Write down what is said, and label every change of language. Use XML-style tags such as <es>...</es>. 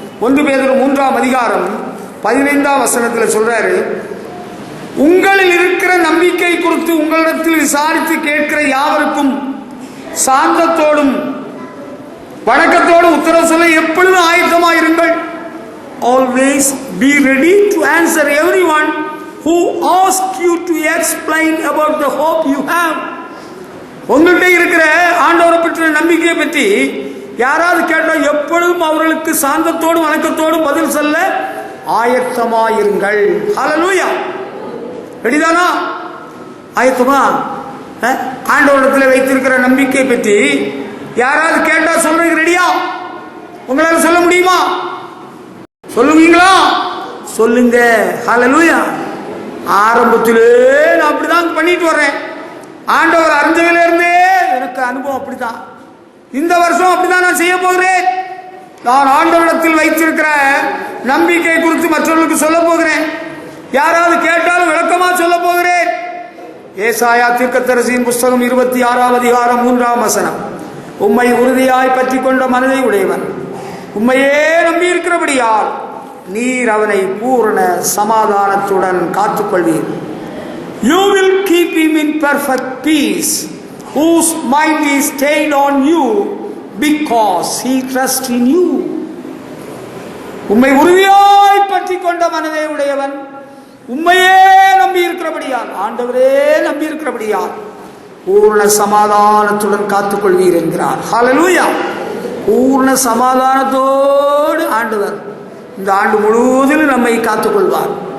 <ta>1 பேதுரு 3ஆம் அதிகாரம் 15ஆம் வசனத்தில் சொல்றாரு, உங்களில் இருக்கிற நம்பிக்கை குறித்து உங்களிடத்தில் விசாரித்து கேட்கிற யாவருக்கும் சாந்தத்தோடும் வணக்கத்தோடும் உத்தரவு சொல்ல எப்பொழுதும் ஆயத்தமாயிருங்கள்.</ta> <en>Always be ready to answer everyone who asks you to explain about the hope you have.</en> <ta>உங்கள்கிட்ட இருக்கிற ஆண்டவரை பற்றிய நம்பிக்கையை பற்றி யாராவது கேட்டால் எப்பொழுதும் அவர்களுக்கு சாந்தத்தோடும் வணக்கத்தோடும் பதில் சொல்ல ஆயத்தமாயிருங்கள். ஹல்லேலூயா. ரெடிதானா? ஆயத்தமா? ஆண்டவரிடத்தில் வைத்திருக்கிற நம்பிக்கை பற்றி யாராவது கேட்டா சொல்றதுக்கு ரெடியா? உங்களால சொல்ல முடியுமா? சொல்லுவீங்களா? சொல்லுங்க. ஹல்லேலூயா. ஆரம்பத்திலே நான் அப்படிதான் பண்ணிட்டு வர்றேன். ஆண்டவர் அறிஞ்சதுல இருந்தே எனக்கு அனுபவம் அப்படிதான். இந்த வருஷம் அப்படிதான் நான் செய்ய போகிறேன். நான் ஆண்டவரிடத்தில் வைத்திருக்கிற நம்பிக்கை குறித்து மற்றவர்களுக்கு சொல்ல போகிறேன். யாராவது கேட்டாலும் விளக்கமா சொல்ல போகிறேன். ஏசாயா தீர்க்கதரிசியின் புஸ்தகம் 26ஆம் அதிகாரம் 3ஆம் வசனம். உம்மை உறுதியாய் பற்றி கொண்ட மனதை உடையவன் உம்மையே நம்பி இருக்கிறபடியால் நீர் அவனை பூரண சமாதானத்துடன் காத்துக்கொள்வீர்.</ta> <en>You will keep him in perfect peace, whose mind is stayed on you, because he trusts in you.</en> <ta>உம்மை உறுதியாய் பற்றி கொண்ட மனதை உடையவன் உம்மையே நம்பி இருக்கிறபடியால், ஆண்டவரே நம்பி இருக்கிறபடியால் பூர்ண சமாதானத்துடன் காத்துக்கொள்வீர் என்கிறார். ஹல்லேலூயா. பூர்ண சமாதானத்தோடு ஆண்டவர் இந்த ஆண்டு முழுவதிலும் நம்மை காத்துக்கொள்வார்.</ta>